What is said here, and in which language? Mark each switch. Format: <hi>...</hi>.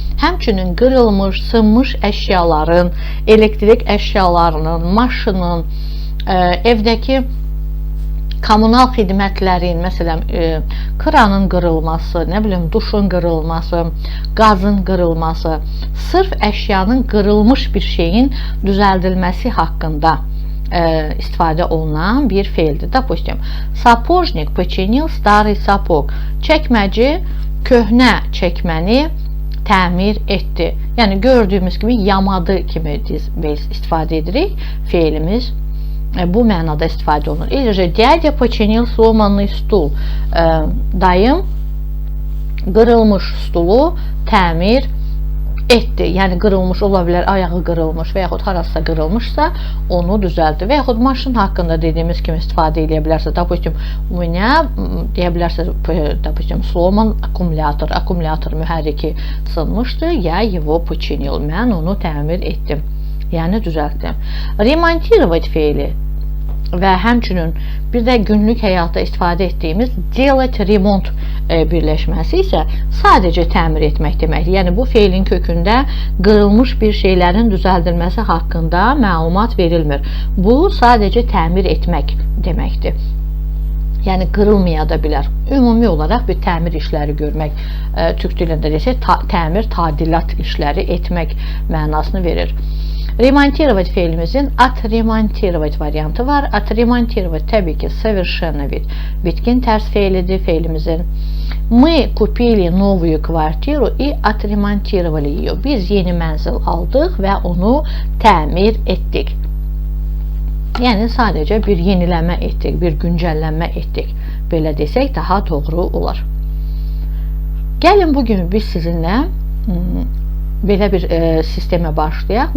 <az>Həmçinin qırılmış, sınmış əşyaların, elektrik əşyalarının, maşının, evdəki kommunal xidmətlərin, məsələn, kranın qırılması, nə bilim, duşun qırılması, qazın qırılması, sırf əşyanın qırılmış bir şeyin düzəldilməsi haqqında istifadə olunan bir feildir.</az> <ru>Допустим, сапожник починил старый сапог.</ru> <az>Çəkməci köhnə çəkməni təmir etdi. Yəni gördüyümüz kimi yamadı kimi istifadə edirik. Feilimiz bu mənada istifadə olunur.</az> <ru>Eləcə, dядя починил сломанный стул.</ru> <az>Dayım qırılmış stulu təmir etdi. Yəni qırılmış ola bilər, ayağı qırılmış və yaxud harasa qırılmışsa onu düzəltdi. Və yaxud maşın haqqında dediyimiz kimi istifadə edə bilərsiniz.</az> <ru>Допустим, у меня</ru> <az>deyə bilərsiniz,</az> <ru>допустим, сломан аккумулятор.</ru> <az>Akkumulyator mühərriki sınmışdı.</az> <ru>Я его починил.</ru> <az>Mən onu təmir etdim. Yəni düzəltdim. Ремонтировать feili və həmçinin bir də günlük həyatda istifadə etdiyimiz делать remont birləşməsi isə sadəcə təmir etmək deməkdir. Yəni bu feilin kökündə qırılmış bir şeylərin düzəldilməsi haqqında məlumat verilmir. Bu sadəcə təmir etmək deməkdir. Yəni qırılmaya da bilər. Ümumi olaraq bir təmir işləri görmək, türk dilində desək, təmir, tadilat işləri etmək mənasını verir. Ремонтировать feilimizin отремонтировать variantı var. Отремонтировать təbii ki совершенно bitkin tərs feilidir feilimizin.</az> <ru>Мы купили новую квартиру и отремонтировали ее.</ru> <az>Biz yeni mənzil aldıq və onu təmir etdik. Yəni sadəcə bir yeniləmə etdik, bir güncəllənmə etdik. Belə desək daha doğru olar. Gəlin bugün biz sizinlə belə bir sistemə başlayaq.</az>